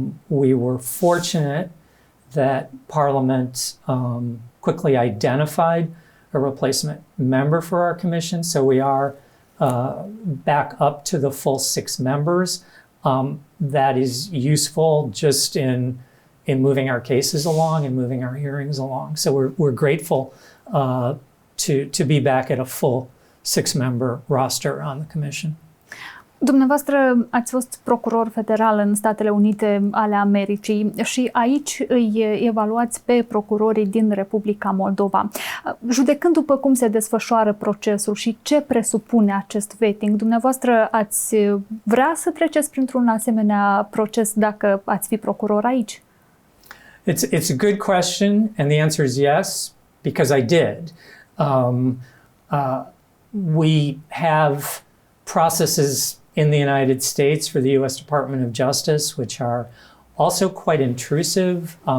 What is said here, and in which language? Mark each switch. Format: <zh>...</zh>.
<en>We were fortunate that Parliament quickly identified a replacement member for our Commission, so we are back up to the full 6 members. That is useful just in moving our cases along and moving our hearings along. So we're grateful to be back at a full 6-member roster on the Commission.</en> <ro>Dumneavoastră ați fost procuror federal în Statele Unite ale Americii și aici îi evaluați pe procurorii din Republica Moldova. Judecând după cum se desfășoară procesul și ce presupune acest vetting, dumneavoastră ați vrea să treceți printr-un asemenea proces dacă ați fi procuror aici?</ro> <en>It's a good question, and the answer is yes, because I did. We have processes in the United States for the U.S. Department of Justice, which are also quite intrusive.</en>